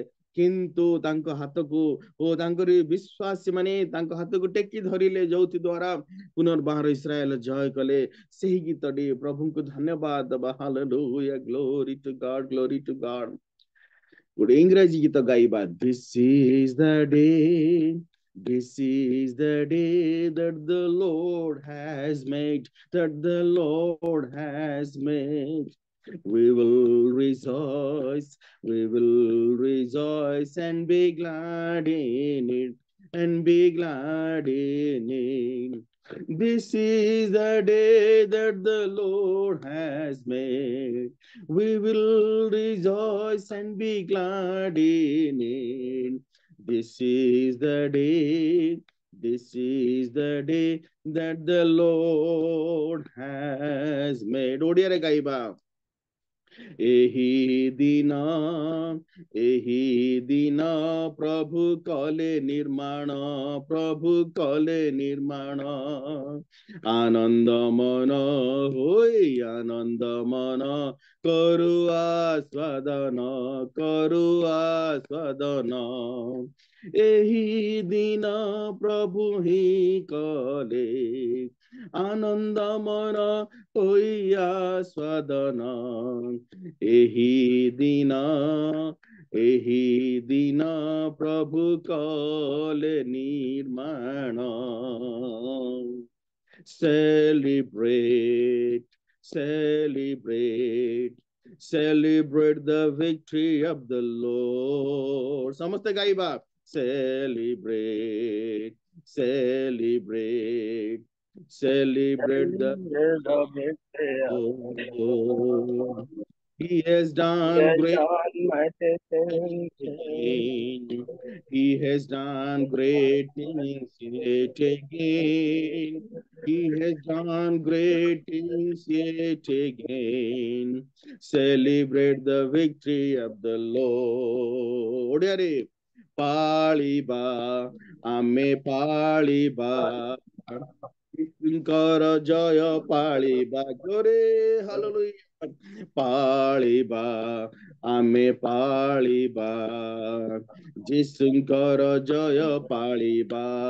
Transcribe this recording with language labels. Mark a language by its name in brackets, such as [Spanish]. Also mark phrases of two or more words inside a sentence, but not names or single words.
[Odia] କିନ୍ତୁ ତାଙ୍କ ହାତକୁ ତାଙ୍କର ବିଶ୍ୱାସୀ ମାନେ ତାଙ୍କ ହାତକୁ ଟେକି ଧରିଲେ, ଯୋଉଥି ଦ୍ଵାରା ପୁନର୍ବାର ଇସ୍ରାଏଲ ଜୟ କଲେ। ସେହି ଗୀତଟି ପ୍ରଭୁଙ୍କୁ ଧନ୍ୟବାଦ ଦେବା। ହାଲେଲୁୟା, [English] glory to God, glory to God. [Odia] ଗୋଟେ ଇଂରାଜୀ ଗୀତ ଗାଇବା। [English] This is the day, this is the day that the Lord has made, that the Lord has made. We will rejoice, we will rejoice and be glad in it, and be glad in it. This is the day that the Lord has made. We will rejoice and be glad in it. This is the day, this is the day that the Lord has made. [Odia] ଓଡ଼ିଆରେ ଗାଇବା। ଏହି ଦିନ ପ୍ରଭୁ କଲେ ନିର୍ମାଣ, ପ୍ରଭୁ କଲେ ନିର୍ମାଣ। ଆନନ୍ଦ ମନ ହୋଇ, ଆନନ୍ଦ ମନ କରୁ ଆସ୍ୱାଦନ, କରୁ ଆସ୍ୱାଦନ। ଏହି ଦିନ ପ୍ରଭୁ ହିଁ କଲେ, ଆନନ୍ଦ ମନ ହୋଇ ଆସ୍ୱାଦନ। ଏହି ଦିନ ପ୍ରଭୁ କଲେ ନିର୍ମାଣ। [English] Celebrate, celebrate, celebrate the victory of the Lord. [Odia] ସମସ୍ତେ ଗାଇବା। [English] Celebrate, celebrate, celebrate the Lord. He has done great things. He has done great things yet again. He has done great things yet again. Celebrate the victory of the Lord. [Odia] ଓଡିଆରେ ପାଳିବା, ଆମେ ପାଳିବା ଯୀଶୁଙ୍କର ଜୟ ପାଳିବା। ଜୋରେ ହାଲେଲୁୟା। ପାଳିବା, ଆମେ ପାଳିବା ଯୀଶୁଙ୍କର ଜୟ ପାଳିବା।